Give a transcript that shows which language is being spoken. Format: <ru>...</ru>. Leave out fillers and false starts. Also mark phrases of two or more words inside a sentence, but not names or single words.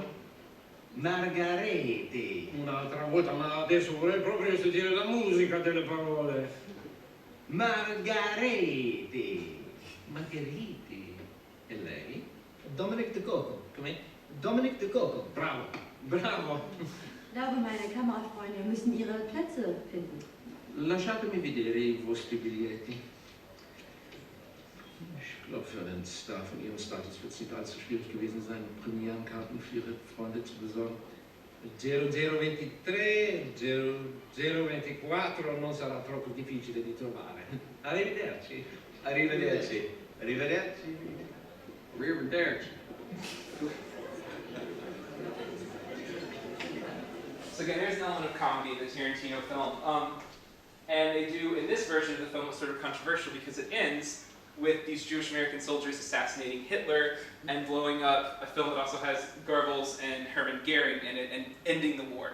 <it>Margareti. Un'altra volta, ma adesso vorrei proprio sentire la musica delle parole. Margareti. Margheriti. E lei? Dominic De Cocco. Come? Dominic De Cocco. Bravo, bravo.</it> <de>Ich glaube, meine Kamerafreunde müssen ihre Plätze finden.</de> <it>Lasciatemi vedere I vostri biglietti.</it> <de>Ich glaube, für einen Star von Ihrem Status wird es nicht allzu schwierig gewesen sein, Premierenkarten für Ihre Freunde zu besorgen.</de> <it>0023, 0024 non sarà troppo difficile di trovare. Arrivederci. Arrivederci. Arrivederci. Arrivederci.</it> <en>So again, there's an element of comedy in the Tarantino film. And they do, in this version of the film, it's sort of controversial because it ends with these Jewish American soldiers assassinating Hitler and blowing up a film that also has Goebbels and Hermann Goering in it and ending the war.</en>